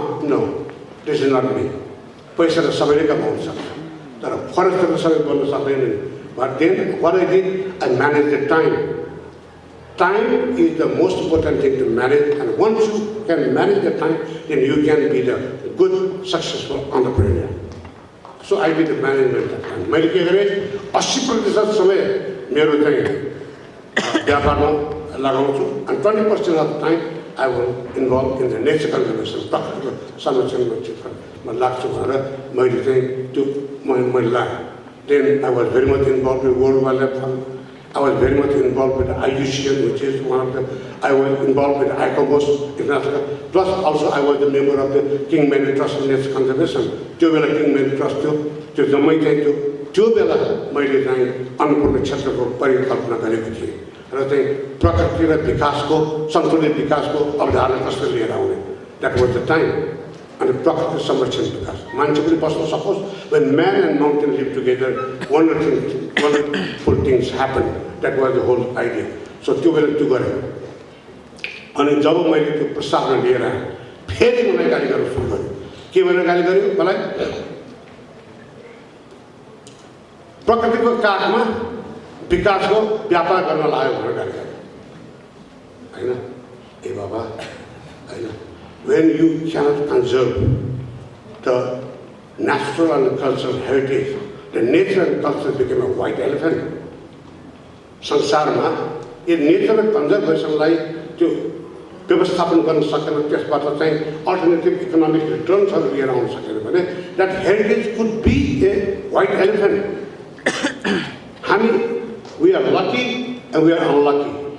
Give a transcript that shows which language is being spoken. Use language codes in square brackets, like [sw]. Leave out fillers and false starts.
[en] No, this is not me. [ne] पैसा त सबैले कमाउन सक्छ, तर फरेस्ट त सबै बोल्न सक्दैन नि। [en] But then what I did, I manage the time. Time is the most important thing to manage, and once you can manage the time then you can be the good successful entrepreneur. So I did the management the time. [ne] मैले के गरेँ, 80% समय मेरो चाहिँ व्यापारमा लगाउँछु, [en] and 20% of the time I will involve in the nature conservation, [ne] प्रकृतिको संरक्षणमा क्षेत्रमा लाग्छु भनेर मैले चाहिँ त्यो मैले लगाएँ। [en] Then I was very much involve in world wild life fund, I was very much involve with IUCN, which is one of the, I was involved with ICOMOS International, plus also I was the member of the King Many Trust in Nature Conservation। [ne] त्यो बेला king many trust थियो, त्यो जम्मै चाहिँ त्यो त्यो बेला मैले चाहिँ अन्नपूर्ण क्षेत्रको परिकल्पना गरेको थिएँ र चाहिँ प्रकृति र विकासको सन्तुलित विकासको अवधारणा कसरी लिएर आउने [en] That was the time. [ne] अनि प्रकृति संरक्षण विकास मान्छे पनि बस्न सकोस्। [en] when man and mountain live together wonderful things happen, that was the whole idea। [ne] So त्यो बेला त्यो गरेँ। अनि जब मैले त्यो प्रस्तावना लिएर आएँ फेरि मलाई गाली गर्न सुरु गरेँ। के भनेर गाली गर्यो मलाई? प्रकृतिको काखमा विकासको व्यापार गर्न लाग्यो भनेर गाली गर्यो होइन। ए बाबा होइन, [en] when you cannot conserve the natural and cultural heritage, the nature and culture became a white elephant। [ne] संसारमा यो नेचर र कन्जर्भेसनलाई त्यो व्यवस्थापन गर्न सकेन, त्यसबाट चाहिँ अल्टरनेटिभ इकोनोमिक रिटर्न्सहरू लिएर आउन सकेन भने [en] That heritage could be a white elephant. हामी we are lucky and we are unlucky.